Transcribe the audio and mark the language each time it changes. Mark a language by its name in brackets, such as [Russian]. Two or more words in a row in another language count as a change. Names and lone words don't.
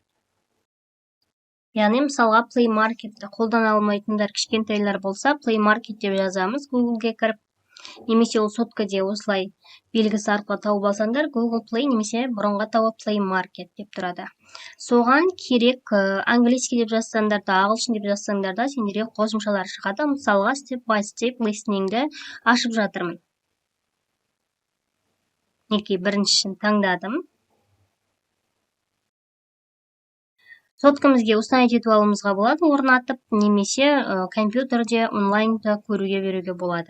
[Kazakh] Яғни мысалға Play Marketті қолдана алмайтындар кішкентайлар болса, Play Market деп жазамыз Google-ге кіріп. Немесе ол соткаде осылай белгісі арқылы тауып алсаңдар, Google Play немесе бұрынғы атауы Play Market деп тұрады. Соған керек английский деп жазсаңдар да, ағылшын деп жазсаңдар да, сендерге қосымшалар шығады. Мысалға [English] step by step listeningді [Kazakh] ашып жатырмын. Неке біріншісін таңдадым. Соткамызге установить етіп алуымызға болады, орнатып, немесе компьютерде онлайнда көруге болады.